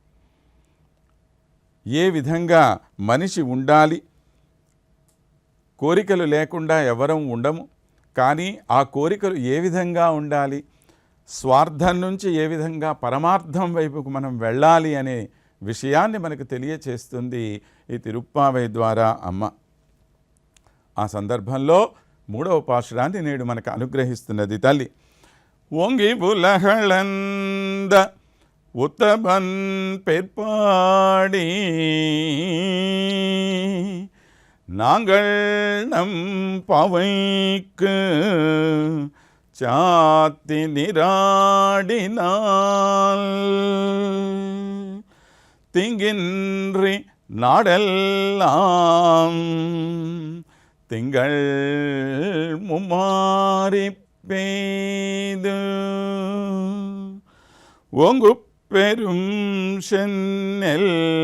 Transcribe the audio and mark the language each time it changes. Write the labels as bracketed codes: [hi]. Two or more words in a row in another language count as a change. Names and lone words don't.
[te] ఏ విధంగా మనిషి ఉండాలి, కోరికలు లేకుండా ఎవరం ఉండము, కానీ ఆ కోరికలు ఏ విధంగా ఉండాలి, స్వార్థం నుంచి ఏ విధంగా పరమార్థం వైపుకు మనం వెళ్ళాలి అనే విషయాన్ని మనకు తెలియచేస్తుంది ఈ తిరుప్పావై ద్వారా అమ్మ. ఆ సందర్భంలో మూడవ పాశురాన్ని నేడు మనకు అనుగ్రహిస్తున్నది తల్లి. [ta] ஓங்கி உலகளந்த உத்தமன் பேர்பாடி நாங்கள் நம் பவைக்கு சாத்தி நிராடினால் திங்கின்றி நாடெல்லாம் திங்கள் மும்மாறி பெய்து ஓங்கு பெரும் சென்னெல்